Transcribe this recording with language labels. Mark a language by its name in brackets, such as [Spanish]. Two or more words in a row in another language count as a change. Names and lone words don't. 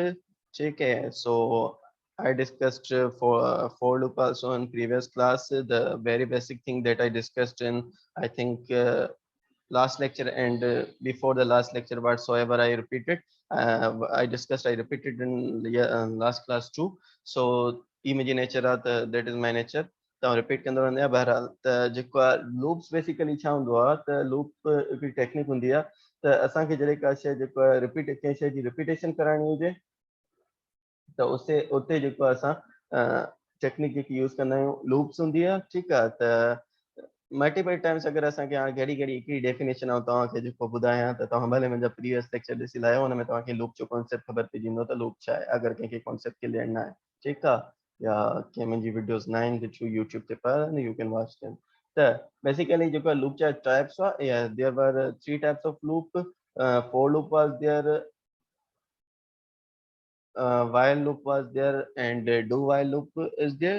[English] Okay, so I discussed for loop also in previous class. The very basic thing that I discussed in, I think, last lecture and before the last lecture whatsoever I repeated, I discussed, I repeated in the last class too. [Sindhi] So मुंहिंजी नेचर आहे त [English] that is my nature, [Sindhi] तव्हां रिपीट कंदो रहंदो आहियां। बहरहाल त जेको आहे लूप्स बेसिकली छा हूंदो आहे त लूप हिकिड़ी टेक्निक हूंदी आहे त असांखे जॾहिं का शइ जेको आहे रिपीट कंहिं शइ जी रिपीटेशन कराइणी हुजे त उते जेको आहे असां टेक्निक जेकी यूज़ कंदा आहियूं लूप्स हूंदी आहे। ठीकु आहे, त [English] multiple times [Sindhi] अगरि असांखे हाणे घड़ी घड़ी हिकिड़ी डेफिनेशन ऐं तव्हांखे जेको ॿुधायां त तव्हां भले मुंहिंजा [English] previous lecture [Sindhi] ॾिसी लाहियो, हुन में तव्हांखे लूप जो कॉन्सेप्ट ख़बर पइजी वेंदो त लूप छा आहे, अगरि कंहिंखे [English] concept clear [Sindhi] न आहे। ठीकु आहे, या कंहिं मुंहिंजी वीडियोस न आहिनि जो यूट्यूब ते पर [English] you can watch them. [Sindhi] त बेसिकली जेको आहे लूप जा टाइप्स आहे, या [English] there were 3 types of loop. for loop was there, while loop was there, and do while loop is there.